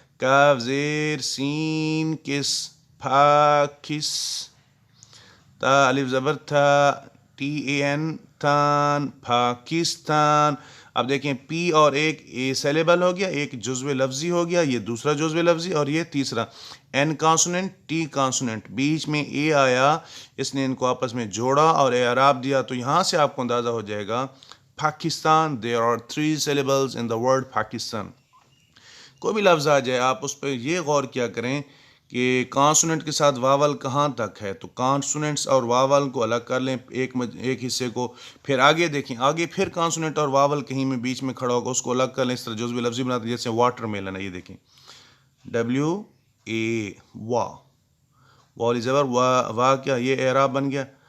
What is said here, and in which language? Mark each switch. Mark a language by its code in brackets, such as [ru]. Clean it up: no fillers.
[ur] کاف زیر سین کس پاکس، تا الف زبر تھا TAN تان پاکستان. اب دیکھیں پی اور ایک اے سیلیبل ہو گیا، ایک جزو لفظی ہو گیا، یہ دوسرا جزو لفظی اور یہ تیسرا. این کانسوننٹ ٹی کانسوننٹ، بیچ میں اے آیا، اس نے ان کو آپس میں جوڑا اور اعراب دیا. تو یہاں سے آپ کو اندازہ ہو جائے گا Pakistan. [en] there are 3 syllables in the word Pakistan. [ur] کوئی بھی لفظ آ جائے آپ اس پہ یہ غور کیا کریں کہ کانسوننٹ کے ساتھ واول کہاں تک ہے. تو کانسوننٹس اور واول کو الگ کر لیں ایک حصے کو، پھر آگے دیکھیں، آگے پھر کانسوننٹ اور واول کہیں میں بیچ میں کھڑا ہوگا، اس کو الگ کر لیں. اس طرح جزو لفظی بناتے ہیں، جیسے واٹر میلن ہے، یہ دیکھیں WA وا، والی زبر وا کیا، یہ اعراب بن گیا.